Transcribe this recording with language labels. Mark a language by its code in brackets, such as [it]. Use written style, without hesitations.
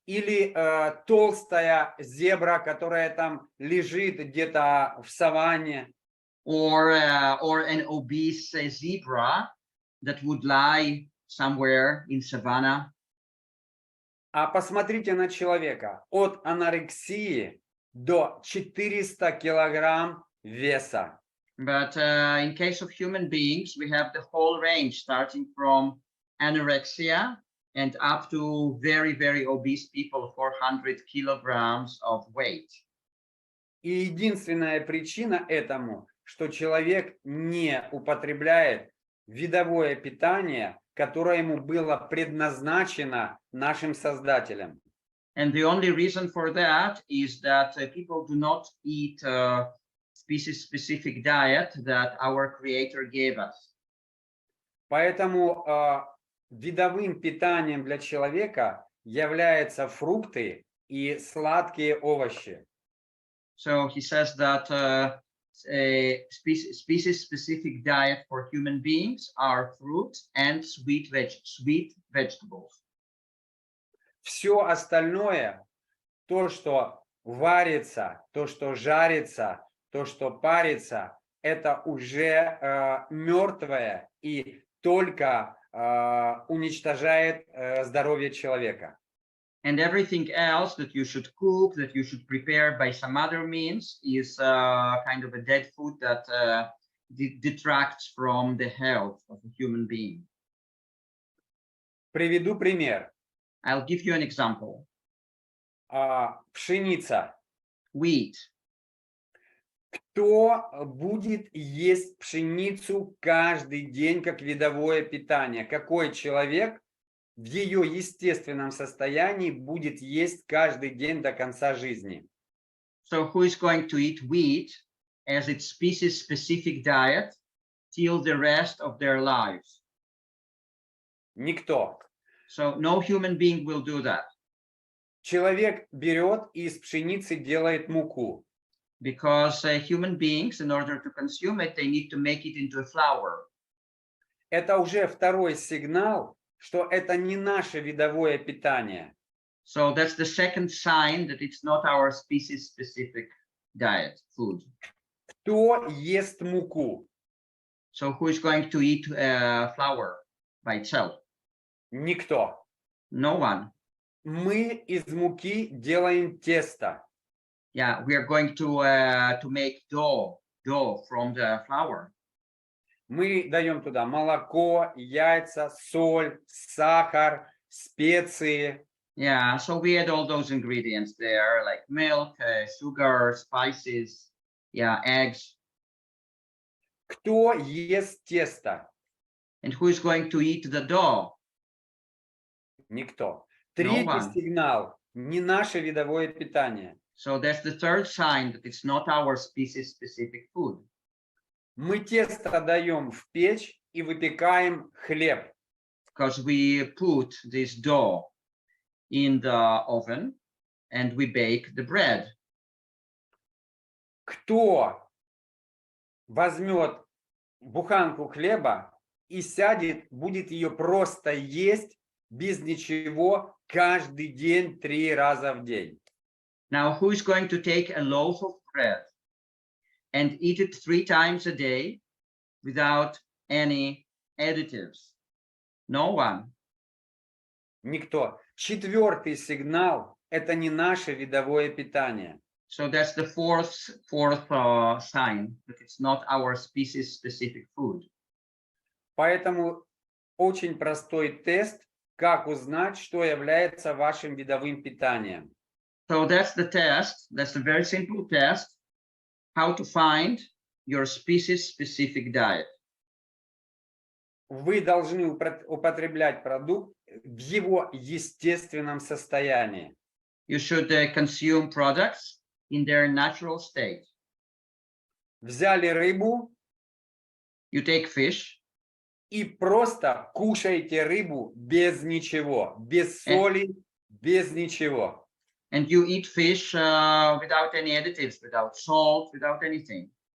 [ru] Или толстая зебра, которая там лежит где-то в саванне. [en] Or an obese zebra that would lie somewhere in savannah. [ru] А посмотрите на человека. От анорексии до 400 килограмм веса. [en] But in case of human beings, we have the whole range, starting from anorexia and up to very, very obese people, 400 kilograms of weight. [ru] И единственная причина этому, что человек не употребляет видовое питание, которое ему было предназначено нашим Создателем. [en] And the only reason for that is that people do not eat species-specific diet that our Creator gave us. [ru] Поэтому видовым питанием для человека являются фрукты и сладкие овощи. [en] So he says that a species-specific diet for human beings are fruits and sweet vegetables. [ru] Все остальное, то, что варится, то, что жарится, то, что парится, это уже мертвое и только уничтожает здоровье человека. [en] And everything else that you should cook, that you should prepare by some other means is kind of a dead food that detracts from the health of a human being. [ru] Приведу пример. [en] I'll give you an example. [ru] Пшеница. [en] Wheat. [ru] Кто будет есть пшеницу каждый день как видовое питание? Какой человек в ее естественном состоянии будет есть каждый день до конца жизни? [en] So who is going to eat wheat as its species-specific diet till the rest of their lives? [ru] Никто. [en] So no human being will do that. [ru] Человек берет и из пшеницы делает муку. [en] Because human beings, in order to consume it, they need to make it into a flour. [ru] Это уже второй сигнал, что это не наше видовое питание. [en] So that's the second sign that it's not our species-specific diet, food. [ru] Кто ест муку? [en] So who is going to eat flour by itself? [ru] Никто. [en] No one. [ru] Мы из муки делаем тесто. [en] Yeah, we are going to make dough from the flour. [ru] Мы даем туда молоко, яйца, соль, сахар, специи. [en] Yeah, so we add all those ingredients there, like milk, sugar, spices, yeah, eggs. [ru] Кто ест тесто? [en] And who is going to eat the dough? [ru] Никто. [en] No [ru] Третий [en] one. [ru] сигнал. Не наше видовое питание. [en] So that's the third sign that it's not our species-specific food. [ru] Мы тесто даем в печь и выпекаем хлеб. [en] Because we put this dough in the oven and we bake the bread. [ru] Кто возьмет буханку хлеба и сядет, будет ее просто есть без ничего каждый день 3 раза в день? [en] Now, who is going to take a loaf of bread and eat it 3 times a day without any additives? No one. [ru] Никто. Четвертый сигнал – это не наше видовое питание. [en] So that's the fourth sign that it's not our species-specific food. [ru] Поэтому очень простой тест, как узнать, что является вашим видовым питанием. [en] So that's the test. That's a very simple test. How to find your species-specific diet. [ru] Вы должны употреблять продукт в его естественном состоянии. [en] You should consume products in their natural state. [ru] Взяли рыбу [en] You take fish [ru] и просто кушайте рыбу без ничего, без соли, без ничего. [en] and you eat fish without any additives, without salt, without anything.